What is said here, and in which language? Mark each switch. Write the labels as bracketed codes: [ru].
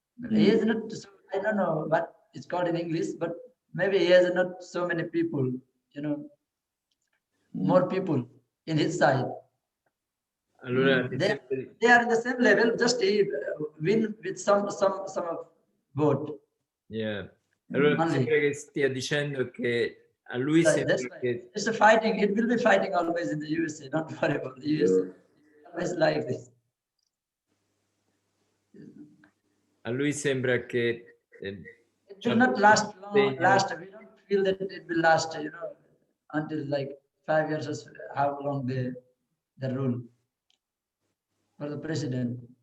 [en] He is not so, I don't know what it's called in English, but maybe he has not so many people, more people in his side. [it] Allora, [en] They are in the same level, just he win with some vote. Yeah. [it] Allora sembra che stia dicendo che a lui sembra che... [en] It's a fighting, it will be fighting always in the USA, don't worry about the USA. Always like this. [it] A lui sembra che... [en] It will not last long, we don't feel that it will last, until like 5 years or how long the rule for the president.